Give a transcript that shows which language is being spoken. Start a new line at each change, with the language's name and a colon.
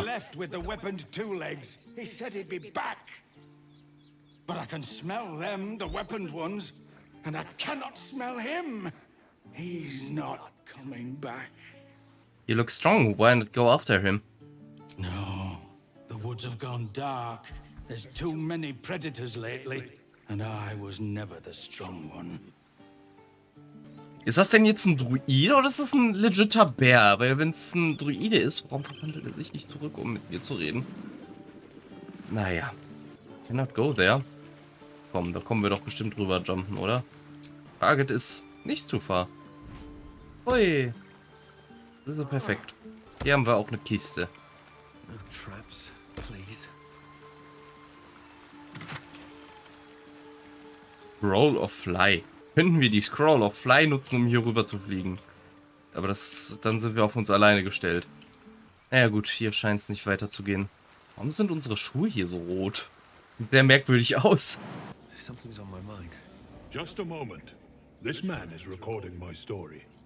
English: he left with the weaponed two legs. He said he'd be back. But I can smell them, the weaponed ones, and I cannot smell him. He's not coming back. He looks strong. Why not go after him? No, the woods have gone dark. There's too many predators lately, and I was never the strong one.
German: Ist das denn jetzt ein Druide oder ist das ein legitter Bär? Weil wenn es ein Druide ist, warum verwandelt er sich nicht zurück, um mit mir zu reden? Naja.
English: Cannot go there.
German: Komm, da kommen wir doch bestimmt drüber jumpen, oder? Target ist nicht zu far. Hui. Das ist so perfekt. Hier haben wir auch eine Kiste.
English: No traps, please. Scroll of Fly.
German: Könnten wir die Scroll of Fly nutzen, um hier rüber zu fliegen. Aber dann sind wir auf uns alleine gestellt. Naja gut, hier scheint es nicht weiter zu gehen. Warum sind unsere Schuhe hier so rot? Sieht sehr merkwürdig aus.
English: Something's on my mind. Just a moment. This man is recording my story.